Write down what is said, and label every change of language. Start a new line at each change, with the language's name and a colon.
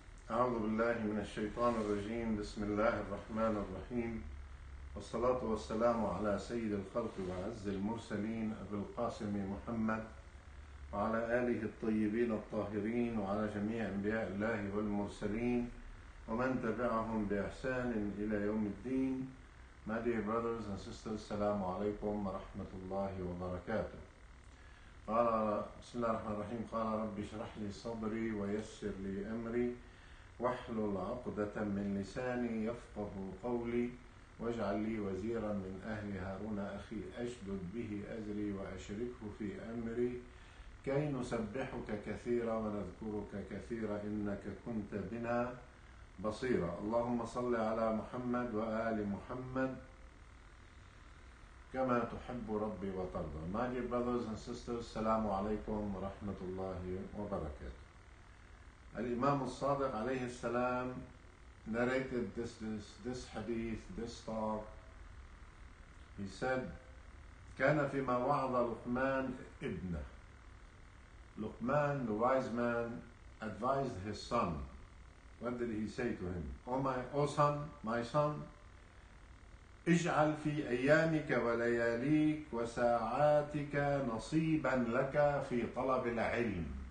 Arabic: أعوذ بالله من الشيطان الرجيم. بسم الله الرحمن الرحيم، والصلاة والسلام على سيد الخلق وعز المرسلين أبي القاسم محمد وعلى آله الطيبين الطاهرين وعلى جميع أنبياء الله والمرسلين ومن تبعهم بإحسان إلى يوم الدين.
English: My dear brothers and sisters,
Arabic: السلام عليكم ورحمة الله وبركاته. قال بسم الله الرحمن الرحيم. قال رب اشرح لي صدري ويسر لي أمري واحلل عقدة من لساني يفقه قولي واجعل لي وزيرا من أهل هارون أخي أشدد به أزري وأشركه في أمري كي نسبحك كثيرا ونذكرك كثيرا إنك كنت بنا بصيرا. اللهم صل على محمد وآل محمد كما تحب ربي وترضى.
English: My dear brothers and sisters,
Arabic: السلام عليكم ورحمة الله وبركاته.
English: Al-Imam al-Sadiq alayhi salam narrated this hadith, this talk. He said,
Arabic: كان فيما وعظ لقمان ابنه.
English: Luqman, the wise man, advised his son. What did he say to him? O son, my son,
Arabic: اجعل في أيامك ولياليك وساعاتك نصيبا لك في طلب العلم.